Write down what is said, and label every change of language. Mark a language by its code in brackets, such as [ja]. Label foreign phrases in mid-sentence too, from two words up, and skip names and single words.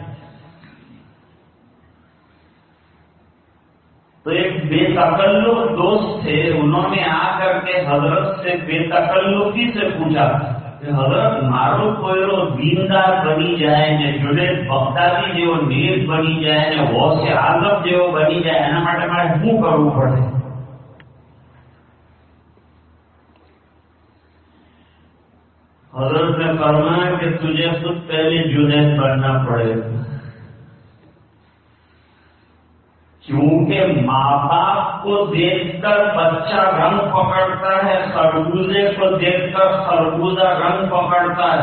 [ur] تو ایک بے تکلف دوست تھے، انہوں نے آ کر کے حضرت سے بے تکلفی سے پوچھا کہ حضرت [gu] મારો કોઈ દીનદાર બની જાય ને જુનૈદ બગદાદી જેવો નેક બની જાય ને ગૌસે આઝમ જેવો બની જાય એના માટે મારે શું કરવું પડે. [ur] حضرت نے فرمایا کہ تجھے خود پہلے جنید بننا پڑے گا، کیونکہ ماں باپ کو دیکھ کر بچہ رنگ پکڑتا ہے، خربوزے کو دیکھ کر خربوزہ رنگ پکڑتا ہے.